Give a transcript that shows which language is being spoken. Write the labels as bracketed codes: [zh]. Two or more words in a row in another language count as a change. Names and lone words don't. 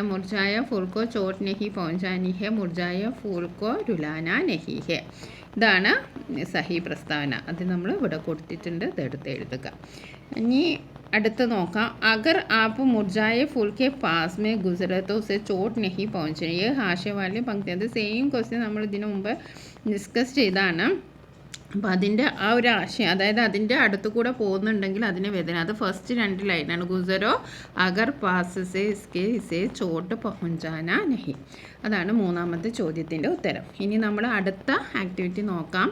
[hi] मुरझाया फूल को चोट नहीं पहुँचानी है, मुरझाया फूल को रुलाना नहीं है. [ml] ഇതാണ് സഹി പ്രസ്താവന. അത് നമ്മൾ ഇവിടെ കൊടുത്തിട്ടുണ്ട്. ഇതെടുത്ത് എഴുതുക. ഇനി അടുത്ത് നോക്കാം. [hi] अगर आप मुरझाया फूल के पास में गुज़रे तो उसे चोट नहीं पहुँचे. ये हाशिया वाली पंक्ति. [ml] അത് [en] same question [ml] നമ്മൾ ഇതിനു മുമ്പ് ഡിസ്കസ് ചെയ്താണ്. അപ്പോൾ അതിൻ്റെ ആ ഒരു ആശയം, അതായത് അതിൻ്റെ അടുത്ത് കൂടെ പോകുന്നുണ്ടെങ്കിൽ അതിന് വേദന. അത് ഫസ്റ്റ് 2 ലൈനാണ്. [hi] गुज़रो अगर पास से इसके इसे चोट पहुँचाना नहीं. [ml] അതാണ് 3ാമത്തെ ചോദ്യത്തിൻ്റെ ഉത്തരം. ഇനി നമ്മൾ അടുത്ത ആക്ടിവിറ്റി നോക്കാം.